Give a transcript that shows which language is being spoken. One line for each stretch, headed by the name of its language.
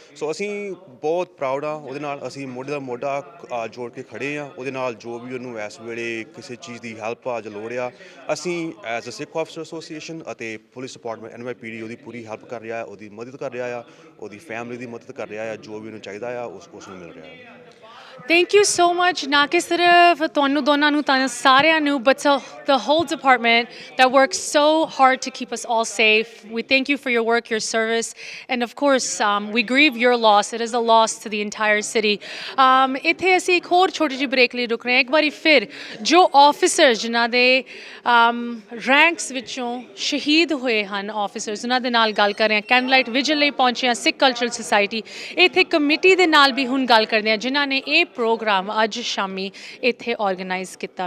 Punjabi: ਸੋ ਅਸੀਂ ਬਹੁਤ ਪ੍ਰਾਊਡ ਹਾਂ ਉਹਦੇ ਨਾਲ, ਅਸੀਂ ਮੋਢੇ ਦਾ ਮੋਢਾ ਜੋੜ ਕੇ ਖੜ੍ਹੇ ਹਾਂ ਉਹਦੇ ਨਾਲ। ਜੋ ਵੀ ਉਹਨੂੰ ਇਸ ਵੇਲੇ ਕਿਸੇ ਚੀਜ਼ ਦੀ ਹੈਲਪ ਅੱਜ ਲੋੜ ਆ ਅਸੀਂ as a Sikh officer association ਅਤੇ ਪੁਲਿਸ ਡਿਪਾਰਟਮੈਂਟ NYPD ਉਹਦੀ ਪੂਰੀ ਹੈਲਪ ਕਰ ਰਿਹਾ, ਉਹਦੀ ਮਦਦ ਕਰ ਰਿਹਾ ਆ, ਉਹਦੀ ਫੈਮਿਲੀ ਦੀ ਮਦਦ ਕਰ ਰਿਹਾ ਆ, ਜੋ ਵੀ ਉਹਨੂੰ ਚਾਹੀਦਾ ਆ ਉਸ ਨੂੰ ਮਿਲ ਰਿਹਾ ਹੈ।
English: Thank you so much.
Punjabi: ਨਾ ਕਿ ਸਿਰਫ ਤੁਹਾਨੂੰ ਦੋਨਾਂ ਨੂੰ ਤਾਂ ਸਾਰਿਆਂ ਨੂੰ
English: but to the whole department that works so hard to keep us all safe. We thank you for your work, your service, and of course we grieve your loss. It is a loss to the entire city.
Punjabi: ਇੱਥੇ ਅਸੀਂ ਇੱਕ ਹੋਰ ਛੋਟੀ ਜਿਹੀ break ਲਈ ਰੁਕ ਰਹੇ ਹਾਂ। ਇੱਕ ਵਾਰੀ ਫਿਰ ਜੋ ਆਫਿਸਰਸ ਜਿਨ੍ਹਾਂ ਦੇ ਰੈਂਕਸ ਵਿੱਚੋਂ ਸ਼ਹੀਦ ਹੋਏ ਹਨ ਆਫਿਸਰਸ ਉਹਨਾਂ ਦੇ ਨਾਲ ਗੱਲ ਕਰ ਰਹੇ ਹਾਂ। ਕੈਂਡਲਾਈਟ ਵਿਜਲ ਲਈ ਪਹੁੰਚੇ ਹਾਂ ਸਿੱਖ ਕਲਚਰਲ ਸੁਸਾਇਟੀ ਇੱਥੇ ਕਮੇਟੀ ਦੇ ਨਾਲ ਵੀ ਹੁਣ ਗੱਲ ਕਰਦੇ ਹਾਂ ਜਿਨ੍ਹਾਂ ਨੇ ਇਹ ਪ੍ਰੋਗਰਾਮ ਅੱਜ ਸ਼ਾਮੀ ਇੱਥੇ ਆਰਗੇਨਾਈਜ਼ ਕੀਤਾ।